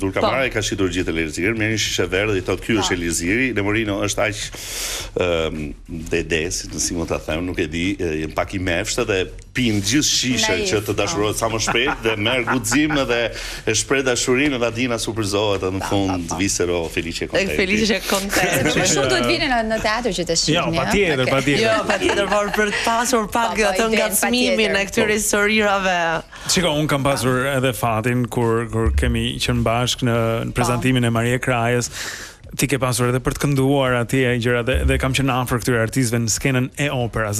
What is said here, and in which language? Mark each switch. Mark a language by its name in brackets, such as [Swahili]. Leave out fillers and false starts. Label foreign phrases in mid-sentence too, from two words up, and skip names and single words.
[Albanian] Dulcamara e ka shitur gjithë Elizirin, merr një shishe verë dhe i thot ky është Eliziri. Nemorino është aq dedes, si mund ta them, nuk e di, pak i mefshtë dhe pin gjithë shishe që të dashurohet sa më shpejt dhe merr guxim dhe e shpreh dashurinë dhe Adina superzohet në fund [Italian] visero felice contenti. Felice contenti. [Albanian] Më shumë duhet vini në teatr që të shihni. Jo, patjetër. Jo, patjetër, por për të pasur pak atë ngacmimin e këtyre historirave. Shiko, un kam pasur edhe fatin kur kemi qenë bashkë në prezantimin e Marie Krajës. Ti ke pasur edhe për të kënduar atje gjëra dhe kam qenë afër këtyre artistëve në skenën e operës.